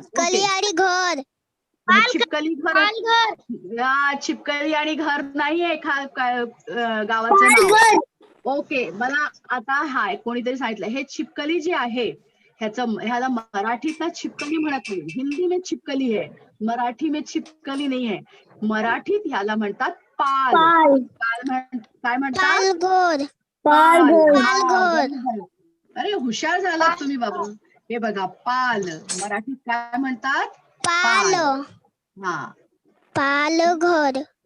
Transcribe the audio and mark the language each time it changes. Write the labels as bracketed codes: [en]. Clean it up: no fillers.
[mr] छिपकली आणि घर. छिपकली घर. छिपकली आणि घर नाहीये गावाचं नाव. ओके, मला आता कोणीतरी सांगितलं हे छिपकली जे आहे ह्याला मराठीत ना छिपकली म्हणत नाही. [hi] हिंदी में छिपकली है, मराठी में छिपकली नाही है. [mr] मराठीत ह्याला म्हणतात पाल. काय म्हणतात? पाल. अरे हुशार झालात तुम्ही बाबू. हे बघा, पाल मराठीत काय म्हणतात? पाल. हा, पाल घर.